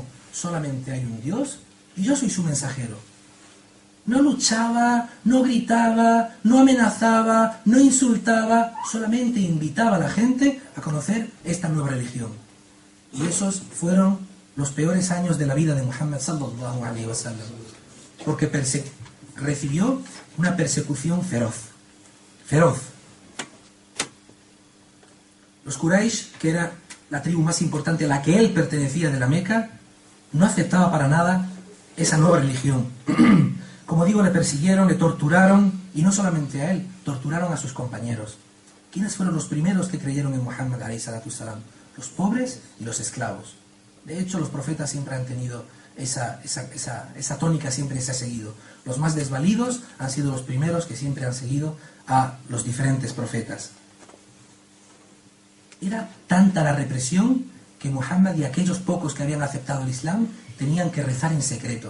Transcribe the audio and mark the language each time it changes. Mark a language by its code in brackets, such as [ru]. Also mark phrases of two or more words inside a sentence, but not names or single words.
[es] Solamente hay un Dios y yo soy su mensajero. No luchaba, no gritaba, no amenazaba, no insultaba, solamente invitaba a la gente a conocer esta nueva religión. Y esos fueron los peores años de la vida de Muhammad [ar] صلى الله عليه وسلم, [es] porque recibió una persecución feroz. Los Quraysh, que era la tribu más importante a la que él pertenecía de la Meca, no aceptaba para nada esa nueva religión. Como digo, le persiguieron, le torturaron, y no solamente a él, torturaron a sus compañeros. ¿Quiénes fueron los primeros que creyeron en Muhammad [ar] عليه الصلاة السلام? [es] Los pobres y los esclavos. De hecho, los profetas siempre han tenido esa tónica, siempre se ha seguido. Los más desvalidos han sido los primeros que siempre han seguido a los diferentes profetas. Era tanta la represión que Muhammad y aquellos pocos que habían aceptado el Islam tenían que rezar en secreto.